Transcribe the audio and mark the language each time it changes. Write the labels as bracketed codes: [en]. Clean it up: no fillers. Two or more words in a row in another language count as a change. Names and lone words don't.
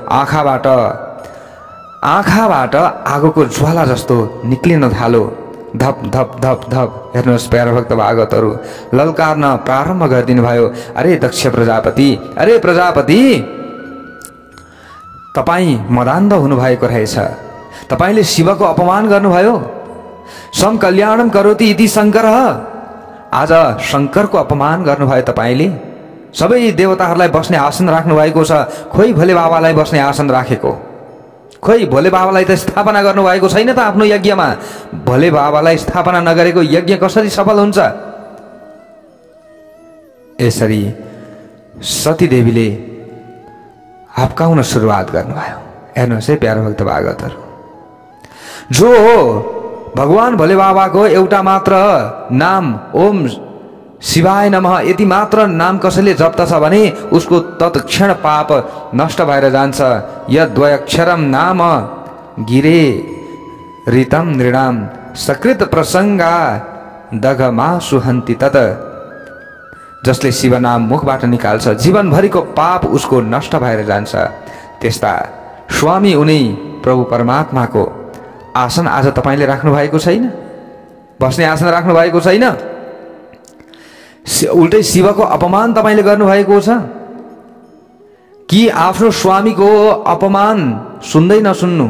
[ne] आँखाबाट आगोको ज्वाला जस्तो निक्लिन थालो, धप धप धप धप। हेर्नुहोस् प्यारो भक्त भागवतहरू, ललकार्न प्रारम्भ गरिदिनु भयो। अरे दक्ष प्रजापति, अरे प्रजापति, तपाईँ मदान्ध हुनुभएको रहेछ, तपाईले शिवको अपमान गर्नुभयो। [sa] सम कल्याणम करोति इति शङ्कर, [ne] आज शङ्करको अपमान गर्नुभयो तपाईले। सबै देवताहरूलाई बस्ने आसन राख्नु भएको छ, खोइ भोले बाबालाई बस्ने आसन राखेको, खोइ भोले बाबालाई त स्थापना गर्नुभएको छैन त आफ्नो यज्ञमा। भोले बाबालाई स्थापना नगरेको यज्ञ कसरी सफल हुन्छ? यसरी सतीदेवीले हप्काउन सुरुवात गर्नुभयो। हेर्नुहोस् है प्यारो भक्त भागवतहरू, जो भगवान भोले बाबाको एउटा मात्र नाम [sa] ओम शिवाय नमः [ne] यति मात्र नाम कसैले जप्दछ भने उसको तत्क्षण पाप नष्ट भएर जान्छ। [sa] यद्वयक्षरम नाम गिरे ऋतम नृणाम सकृत प्रसंगा दघमा सुहन्ति तत। [ne] जसले शिव नाम मुखबाट निकाल्छ जीवनभरिको पाप उसको नष्ट भएर जान्छ। त्यस्ता स्वामी उनी प्रभु परमात्माको आसन आज तपाईले राख्नु भएको छैन? बस्ने आसन राख्नु भएको छैन? उल्टै शिवको अपमान तपाईले गर्नु भएको छ कि आफ्नो स्वामीको अपमान सुन्दै नसुन्नु?